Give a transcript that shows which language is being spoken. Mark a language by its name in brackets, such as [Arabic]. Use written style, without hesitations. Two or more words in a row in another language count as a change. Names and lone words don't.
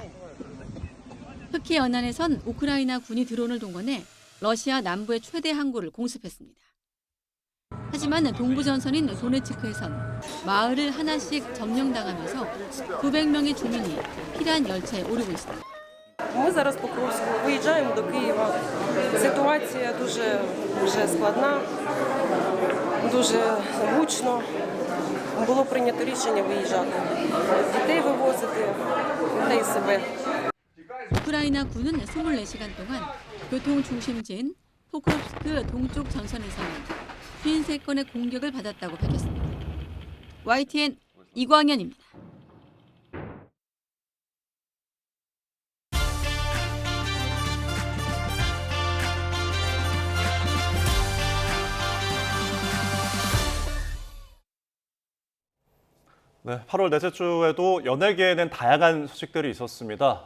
[Korean] 흑해 연안에선 우크라이나 군이 드론을 동원해 러시아 남부의 최대 항구를 공습했습니다. 하지만 동부 전선인 도네츠크에선 마을을 하나씩 점령당하면서 900명의 주민이 피란 열차에 오르고 있습니다. [Ukrainian] Ми зараз по Покровську виїжджаємо до Києва. Ситуація дуже вже складна, дуже гучно. Було прийнято рішення виїжджати. Дітей вивозити, та й себе. [Korean] 우크라이나 군은 24시간 동안 교통 중심지인 포크롭스크 동쪽 전선에서는 53건의 공격을 받았다고 밝혔습니다. YTN 이광현입니다. 네, 8월 넷째 주에도 연예계에는 다양한 소식들이 있었습니다.